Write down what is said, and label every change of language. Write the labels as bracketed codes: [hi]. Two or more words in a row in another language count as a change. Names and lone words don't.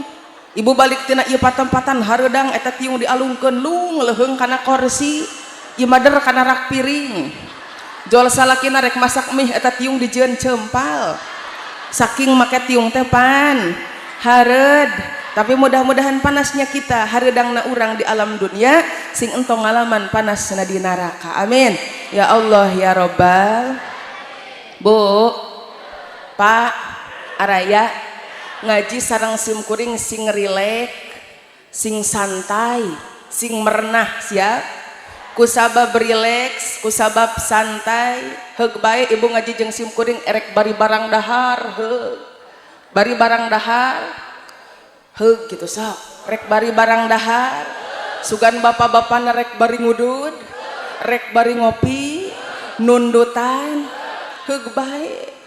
[su] Ibu balik tina ieu patempatan hareudang eta tiung dialungkeun lung leuheung kana kursi, ieu mader kana rak piring. Jol salakina rek masak mie eta tiung dijieun cempal. Saking make tiung teh pan hareud. [id] Tapi mudah-mudahan panasnya kita [su] hareudangna urang di alam dunia sing entong ngalaman panasna di neraka, [ar] آمين يا الله يا رب. [su] Bu, Pak, Araya ngaji sareng simkuring sing rileks, sing santai, sing merenah, siap? Kusabab rileks, kusabab santai, heug bae ibu ngaji jeung simkuring erek bari barang dahar, heug bari barang dahar, heug gitu sok, rek bari barang dahar, sugan bapak-bapak rek bari ngudud, rek bari ngopi, nundutan, heug bae.